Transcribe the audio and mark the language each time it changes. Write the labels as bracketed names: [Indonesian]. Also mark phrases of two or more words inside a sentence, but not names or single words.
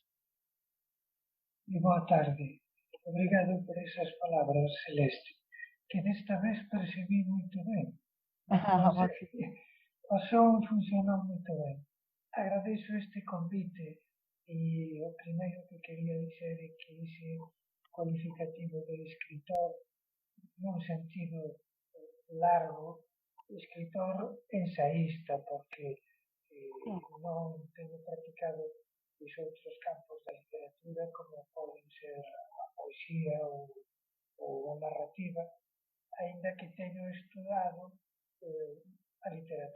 [Portuguese] E boa tarde. Obrigado por essas palavras, Celeste, que desta vez percebi muito bem. O som funcionou muito bem. [Galician] Agradeço este convite e o primeiro que quería dizer é que ese cualificativo de escritor, nun sentido largo, escritor ensaísta, porque non teño practicado os outros campos da literatura como poden ser a poesía ou a narrativa, aínda que teño estudado a literatura.